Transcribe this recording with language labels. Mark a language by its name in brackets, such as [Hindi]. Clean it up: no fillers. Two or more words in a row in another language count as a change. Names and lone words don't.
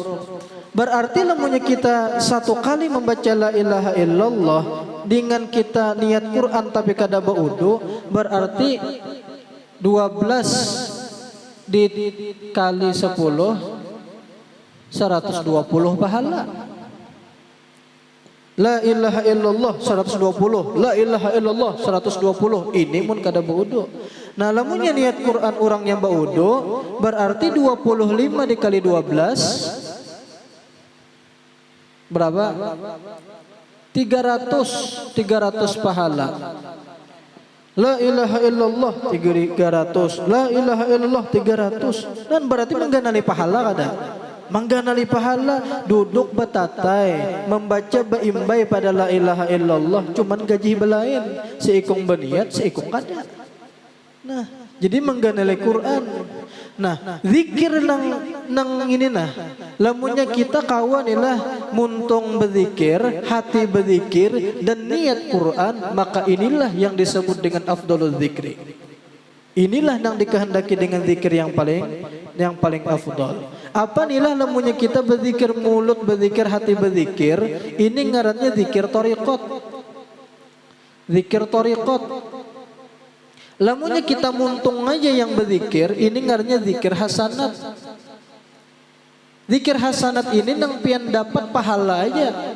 [Banjar] Berarti lamunnya kita satu kali membaca [Arabic] لا إله إلا الله [Banjar] dengan kita niat Quran tapi kada baudu, berarti 12 dikali 10 120 pahala. [Arabic] لا إله إلا الله 120, لا إله إلا الله 120. [Banjar] Ini mun kada baudu. Nah, lamunnya niat Quran orang yang baudu, berarti 25 dikali 12 berapa? 300 pahala. [Arabic] لا إله إلا الله 300, لا إله إلا الله 300. [Banjar] Dan berarti mangganali pahala kada? Mangganali pahala, duduk batatai, membaca baimbai pada [Arabic] لا إله إلا الله, [Banjar] cuman gaji belain, seikung beniat, seikung kada. Nah, jadi mangganali Quran. Nah, zikir nang ini nah. Lamunnya kita kawan ilah muntung berzikir, hati berzikir dan niat Quran, maka inilah yang disebut dengan [Arabic] أفضل الذكر. [Banjar] Inilah yang dikehendaki dengan zikir yang paling afdal. Apa nilah lamunnya kita berzikir mulut, berzikir hati berzikir, ini ngarannya zikir thariqat. Zikir thariqat. Lamunnya kita muntung aja yang berzikir, ini ngarannya zikir hasanat. Zikir hasanat ini nang pian dapat pahala aja.